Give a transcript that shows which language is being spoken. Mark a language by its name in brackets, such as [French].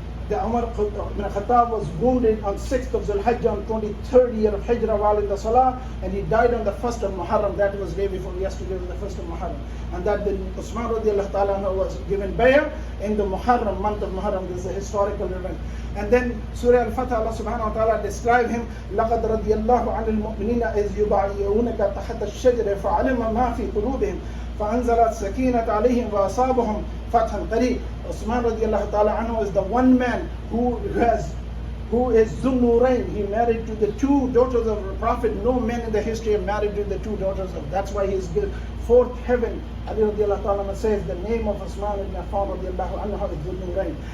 [English] The Umar ibn Khattab was wounded on 6th of Zulhijjah on 23rd year of Hijrah while in the Salah, and he died on the 1st of Muharram. That was day before yesterday, was the 1st of Muharram. And that the Usman radiallahu ta'ala was given bay'ah in the Muharram, month of Muharram. This is a historical event. And then Surah Al-Fatah, Allah subhanahu wa ta'ala described him, [Arabic] لَقَدْ رَضِيَ اللَّهُ عَنِ الْمُؤْمِنِينَ إِذْ يُبَايِعُونَكَ تَحْتَ الشَّجَرِ فَعَلِمَ مَا فِي قُلُوبِهِمْ فَأَنزَلَتْ سَكِينَةً عَلَيْهِمْ وَأَصَابَهُمْ فَتْحًا قَرِيبًا. [English] Usman radiallahu ta'ala anhu is the one man who is Zunnurain. He married to the 2 daughters of the Prophet. No man in the history have married to the 2 daughters of. That's why he is built 4th heaven. Ali radiallahu ta'ala says the name of Usman ibn Affan radiallahu anhu is Zunnurain.